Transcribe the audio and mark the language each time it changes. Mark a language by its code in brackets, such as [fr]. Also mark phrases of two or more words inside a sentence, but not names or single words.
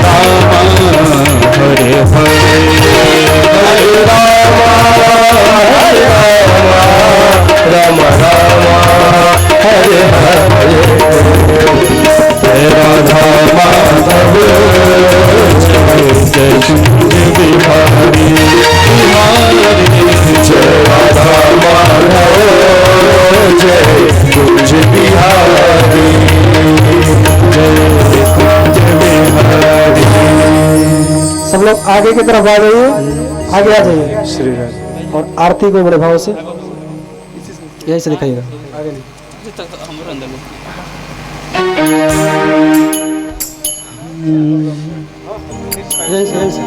[hi] हरे हरे, हरे राम राम राम हरे हरे। जय राधा माधव जय कुंज बिहारी बिहारी, जय राधा माधव जय कुंज बिहारी जय कुंज बिहारी। सब लोग आगे की तरफ आ जाइए, आगे आ जाइए श्री राम। और आरती को बड़े भाव से यही से दिखाइएगा। आगे नहीं। यहीं से